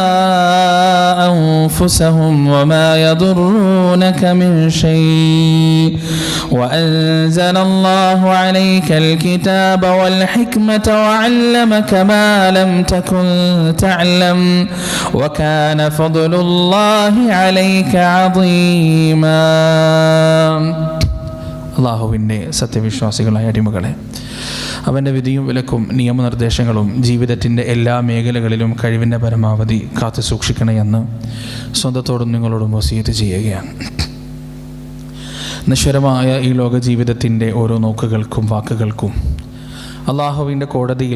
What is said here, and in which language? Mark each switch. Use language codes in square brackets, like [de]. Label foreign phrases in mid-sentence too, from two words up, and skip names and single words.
[ar] أنفسهم وما يضرونك من شيء وأنزل الله عليك الكتاب والحكمة وعلمك ما لم تكن تعلم وكان فضل الله عليك عظيما. [ml] അല്ലാഹുവിൻ്റെ സത്യവിശ്വാസികളായ അടിമകളെ, അവൻ്റെ വിധിയും വിലക്കും നിയമനിർദ്ദേശങ്ങളും ജീവിതത്തിൻ്റെ എല്ലാ മേഖലകളിലും കഴിവിൻ്റെ പരമാവധി കാത്തു സൂക്ഷിക്കണമെന്ന് സ്വന്തത്തോടും നിങ്ങളോടും വസിയത്ത് ചെയ്യുകയാണ്. നശ്വരമായ ഈ ലോക ജീവിതത്തിൻ്റെ ഓരോ നോക്കുകൾക്കും വാക്കുകൾക്കും അള്ളാഹുവിൻ്റെ കോടതിയിൽ